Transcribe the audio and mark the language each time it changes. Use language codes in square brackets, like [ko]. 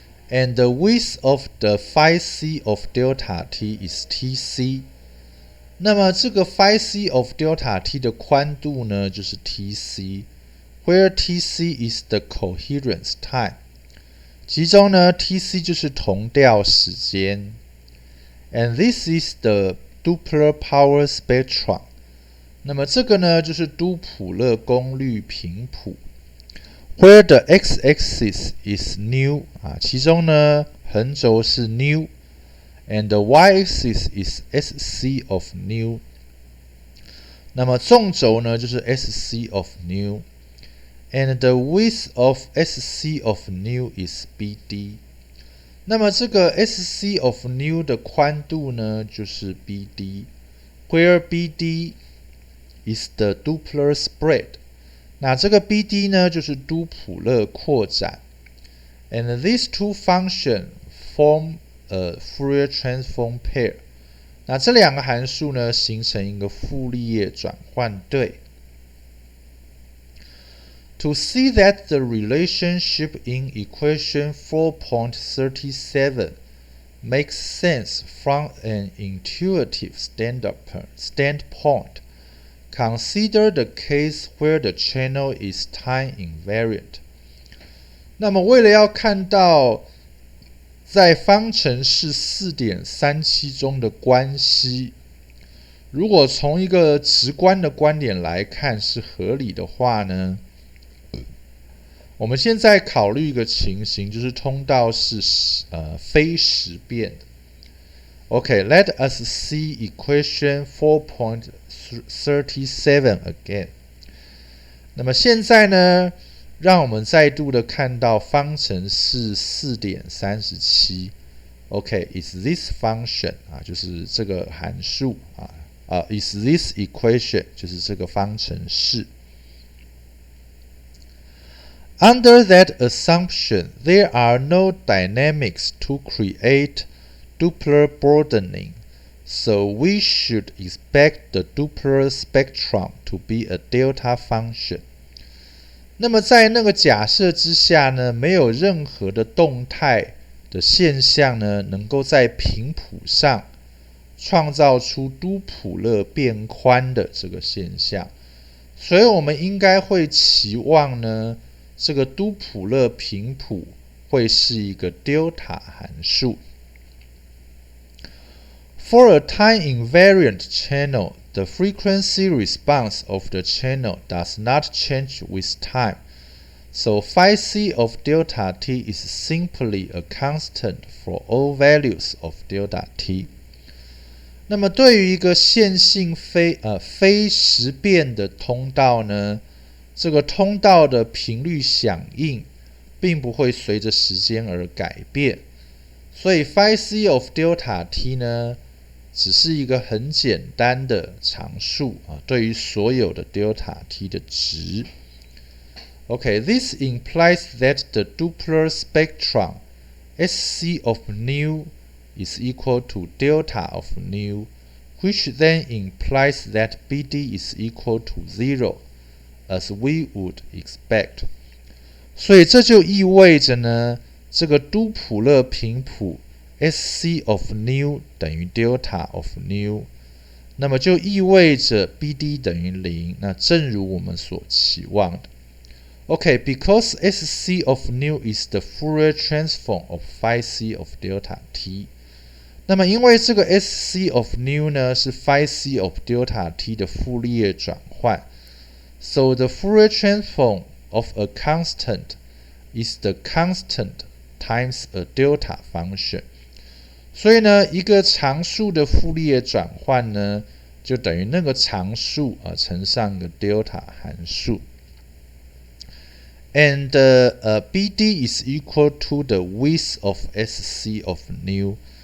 [en] And the width of the phi c of delta t is tc。 [zh] 那么这个 phi c of delta t 的宽度呢，就是 tc， [en] where tc is the coherence time。 [zh] 其中呢 tc 就是同调时间。 [en] And this is the Doppler power spectrum。 [zh] 那么这个呢，就是都普勒功率频谱。 [en] Where the x-axis is nu， [zh] 其中呢横轴是 nu， [en] and the y-axis is sc of nu。 [zh] 那么纵轴呢，就是 [en] sc of nu，and the width of sc of nu is bd。 [zh] 那么这个 sc of nu 的宽度呢，就是 bd， [en] where bd is the Doppler spread。 [zh] 那这个 bd 呢，就是都普勒扩展。 [en] And these two functions form a Fourier transform pair。 [zh] 那这两个函数呢，形成一个傅立叶转换对。 [en] To see that the relationship in equation 4.37 makes sense from an intuitive standpoint, consider the case where the channel is time invariant。 [zh] 那么为了要看到在方程式 4.37 中的关系，如果从一个直观的观点来看是合理的话呢，我们现在考虑一个情形，就是通道是非时变的。 [en] Okay, let us see equation 4.37 again。 [zh] 那么现在呢，让我们再度的看到方程式 4.37。 [en] Okay, is this function [zh] 就是这个函数 [en] is this equation [zh] 就是这个方程式。 [en] Under that assumption, there are no dynamics to create Doppler broadening, so we should expect the Doppler spectrum to be a delta function。 [zh] 那么在那个假设之下呢，没有任何的动态的现象呢，能够在频谱上创造出都普勒变宽的这个现象，所以我们应该会期望呢，这个都普勒频谱会是一个 delta 函数。 [en] For a time-invariant channel, the frequency response of the channel does not change with time, so phi c of delta t is simply a constant for all values of delta t. [zh] 那么对于一个线性非时变的通道呢，这个通道的频率响应并不会随着时间而改变，所以 phi c of delta t 呢，只是一个很简单的常数对于所有的 delta t 的值。 [en] Okay, this implies that the Doppler spectrum Sc of nu is equal to delta of nu, which then implies that BD is equal to 0, as we would expect. [zh] 所以这就意味着呢，这个都普勒频谱 Sc of nu 等于 delta of nu， 那么就意味着 BD 等于0，那正如我们所期望的。 [en] Okay, because Sc of nu is the Fourier transform of phi c of delta t. [zh] 那么因为这个 Sc of nu 呢是 phi c of delta t 的傅立叶转换， [en] so the Fourier transform of a constant is the constant times a delta function. [zh] 所以呢，一个常数的傅立叶转换呢，就等于那个常数乘上个 delta 函数。 [en] And BD is equal to the width of Sc of nu.